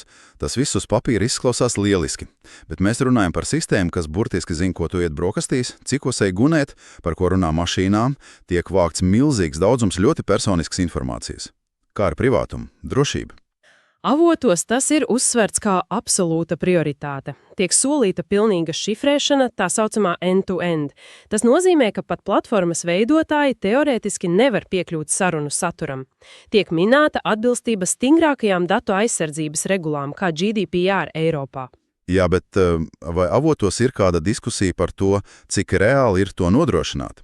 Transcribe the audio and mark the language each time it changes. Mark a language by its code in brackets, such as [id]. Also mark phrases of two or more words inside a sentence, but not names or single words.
[lv] Tas viss uz papīra izklausās lieliski, bet mēs runājam par sistēmu, kas burtiski zina, ko tu iet brokastīs, cikos ej gunēt, par ko runā mašīnām, tiek vākts milzīgs daudzums ļoti personiskas informācijas. Kā ar privātumu, drošību? Avotos tas ir uzsverts kā absolūta prioritāte. Tiek solīta pilnīga šifrēšana, tā saucamā end-to-end. Tas nozīmē, ka pat platformas veidotāji teorētiski nevar piekļūt sarunu saturam. Tiek minēta atbilstība stingrākajām datu aizsardzības regulām, kā GDPR Eiropā. Jā, bet vai avotos ir kāda diskusija par to, cik reāli ir to nodrošināt?